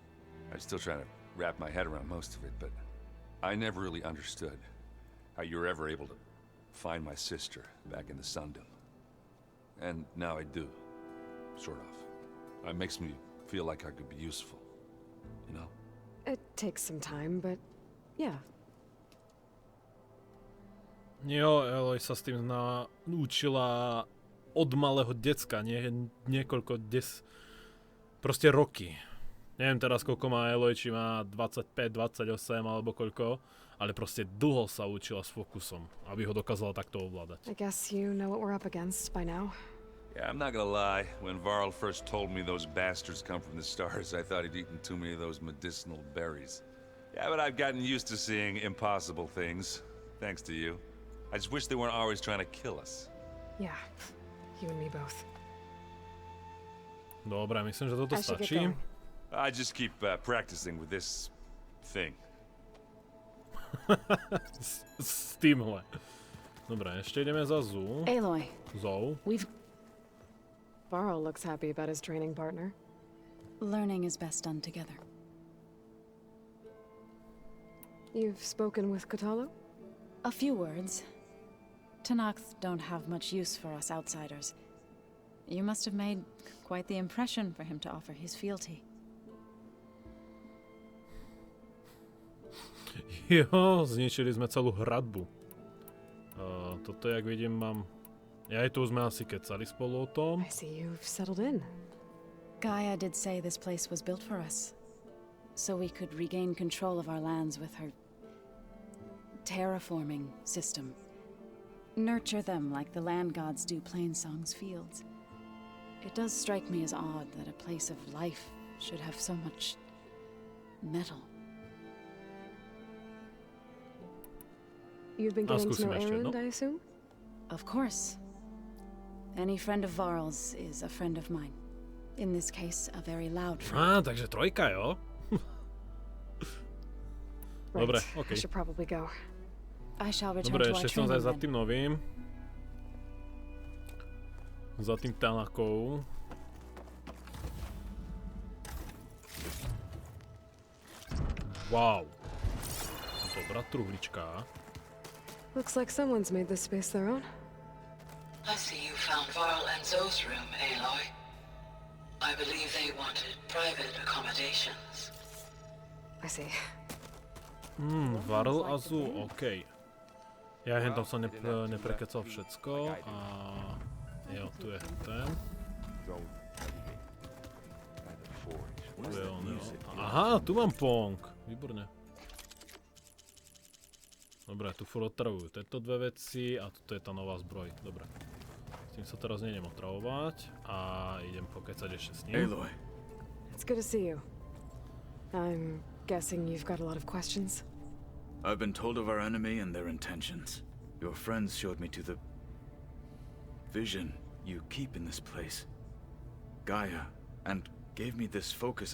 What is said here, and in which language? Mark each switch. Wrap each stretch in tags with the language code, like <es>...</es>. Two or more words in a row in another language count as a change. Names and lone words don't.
<en>I'm still trying to wrap my head around most of it, but I never really understood how you were ever able to find my sister back in the Sundom. And now I do, sort of. It makes me feel like I could be useful, you know? It takes some time, but yeah.</en> <sk>Jo, Eloy sa s tým naučila od malého decka, niekoľko proste roky. Neviem teraz, koľko má Eloy, či má 25, 28 alebo koľko, ale proste dlho sa učila s fokusom, aby ho dokázala takto ovládať.</sk> <en>I guess you know what we're up against by now. Yeah, I'm not gonna lie. When Varl first told me those bastards come from the stars, I thought he'd eaten too many of those medicinal berries. Yeah, but I've gotten used to seeing impossible things, thanks to you. I just wish they weren't always trying to kill us. Yeah, you and me both.</en> <sk>Dobre, myslím, že toto</sk> <en>I should get</en> <sk>stačí.</sk> <en>going. I just keep practicing with this thing.</en> <sk>S týmhle. Dobre, ešte ideme za Zoo.</sk> <en>Aloy, Zou. Varl looks happy about his training partner. learning is best done together. You've spoken with Kotallo? A few words. Tanakh don't have much use for us outsiders. You must have made quite the impression for him to offer his fealty.</en> <sk>Jo, zničili sme celú hradbu. Toto, jak vidím, mám... Ja aj tu sme asi kecali spolu o tom.</sk> <en>I see you've settled in. Gaia did say this place was built for us, so we could regain control of our lands with her terraforming system. Nurture them like the land gods do Plainsong's fields. It does strike me as odd that a place of life should have so much metal. You've been getting to know</en> <sk>skúsim ešte, Aaron, no.</sk> <en>I assume? Of course. Any friend of Varl's is a friend of mine. In this case, a very loud friend.</en> <sk>Takže trojka, jo?</sk> <en>Right.</en> <sk>Dobre,</sk> <en>I</en> <sk>okej.</sk> <en>should probably go. I shall return</en> <sk>Dobre,</sk> <en>to our</en> <sk>ešte som</sk> <en>training</en> <sk>za</sk> <en>then.</en> <sk>tým novým. Za tým Tanakou. Wow. Dobrá truhlička.</sk> <en>Looks like someone's made this space their own. I see you found Varl and Zoe's room, Aloy. I believe they wanted private accommodations. I see.</en> <sk>Varl a Zoo, okej. Ja hentam som neprekecal všetko a... Jo, tu je ten. Tu je on, jo. Aha, tu mám Pong. Výborne. Dobre, tu furt otravujú tieto dve veci a toto je tá nová zbroj. Dobre. tým sa teraz nejdem otravovať a idem pokecať ešte s ním.</sk> <en>Aloy, It's good to see you. I'm guessing you've got a lot of questions? I've been told of our enemy and their intentions. Your friends showed me to the vision you keep in this place, Gaia, and gave me this focus.</en>